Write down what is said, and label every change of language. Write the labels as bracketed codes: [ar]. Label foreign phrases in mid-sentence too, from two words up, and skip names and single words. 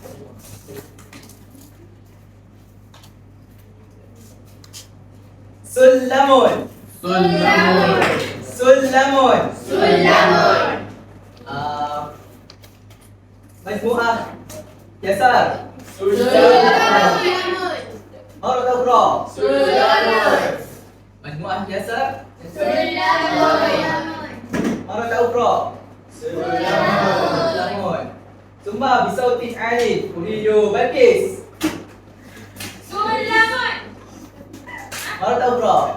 [ar] Sullamun. سلم. مجموعة يسار. مرة أخرى. مجموعة يسار. مرة أخرى. سلم. ثم بصوت ألف. أريد بلقيس. مرة أخرى.